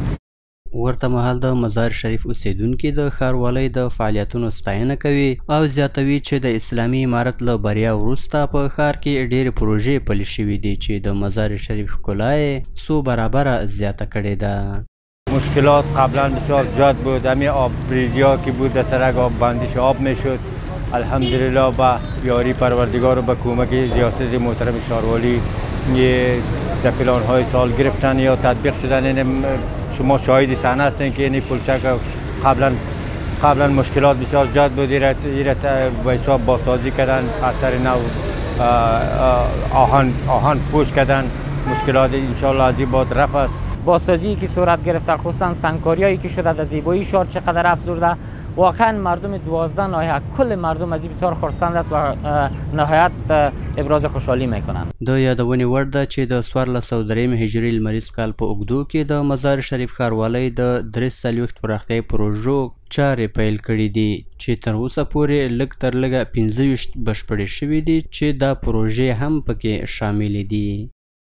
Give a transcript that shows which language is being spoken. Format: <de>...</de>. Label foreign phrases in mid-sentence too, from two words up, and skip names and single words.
<ps>ورته مهال د مزار شریف اوسیدونکي د ښاروالۍ د فعالیتونو ستاینه کوي او زیاتوي چې د اسلامي امارت له بریا وروسته په ښار کې ډېرې پروژې پلي شوي دي چې د مزار شریف ښکلا یې څو برابره زیاته کړې ده.</ps> <fa>مشکلات قبلا بسیار زیاد بود، همین آب بریزی‌ها که بود در سرک آب بندیش آب میشد. الحمدلله با یاری پروردگار و با کمک ریاست محترم شهروالی یه در پلان‌های سال گرفتن یا تطبیق شدن. شما شاهد صحنه هستین که این پلچک قبلا مشکلات بسیار زیاد بود، ایرت به حساب بازسازی کردن، اثر نو آهن پوش کردن، مشکلات انشالله از این بعد رفع است. بازسازی که صورت گرفته خصوصا سنگکاریایی که شده در زیبایی شهر چقدر افزوده. واقعا مردم 12 ناحیه کل مردم از این بسیار خرسند است و نهایت ابراز خوشحالی میکنند.</fa> <ps>د یادونې وړ ده چې د 1403 هجري لمریز کال په اوږدو کې د مزار شریف ښاروالۍ د 43 پراختیایي پروژو چارې پیل کړي دي چې تر اوسه پورې لږ تر لږه 25 بشپړې شوي دي چې دا پروژې هم پکې شاملې دي.</ps>